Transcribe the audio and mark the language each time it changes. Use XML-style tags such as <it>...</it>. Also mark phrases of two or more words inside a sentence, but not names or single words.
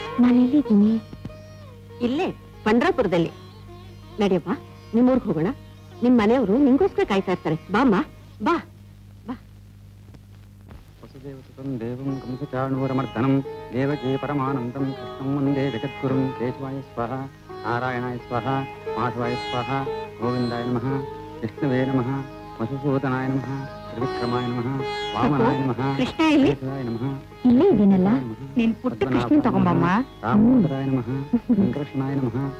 <kn>ಇಲ್ಲೇ ಪಂಡ್ರಾಪುರದಲ್ಲಿ. ನಡೆಯಪ್ಪ, ನಿಮ್ಮೂರ್ಗೆ ಹೋಗೋಣ. ನಿಮ್ ಮನೆಯವರು ನಿಂಗೋಸ್ಕರ ಕಾಯ್ತಾ ಇರ್ತಾರೆ. ಬಾಮ್ಮ ಬಾ ಬಾ.</kn> <sa>ವಸುದೇವಸುತಂ ದೇವಂ ಕಂಸಚಾಣೂರಮರ್ದನಂ ದೇವಕೀ ಪರಮಾನಂದಂ ಕೃಷ್ಣಂ ವಂದೇ ಜಗದ್ಗುರುಂ ಕೇಶವಾಯ ಸ್ವಾಹ ನಾರಾಯಣಾಯ ಸ್ವಾಹ ಮಾಧವಾಯ ಸ್ವಾಹ ಗೋವಿಂದಾಯ ನಮಃ ವಿಷ್ಣುವೇ ನಮಃ ಮಧುಸೂದನಾಯ ನಮಃ ತ್ರಿವಿಕ್ರಮಾಯ ನಮಃ ವಾಮನಾಯ ನಮಃ</sa> <kn>ಕೃಷ್ಣ ಇಲ್ಲಿ</kn> <sa>ಕೇಶವಾಯ ನಮಃ</sa> <kn>ಇಲ್ಲೇ ಇದೀನಲ್ಲ. ನೀನ್ ಪುಟ್ಟ ಕೃಷ್ಣ ತಗೊಂಬಮ್ಮ.</kn> <sa>ರಾಮೋದರಾಯ ನಮಃ ವೆಂಕಟೇಶನಾಯ ನಮಃ.</sa>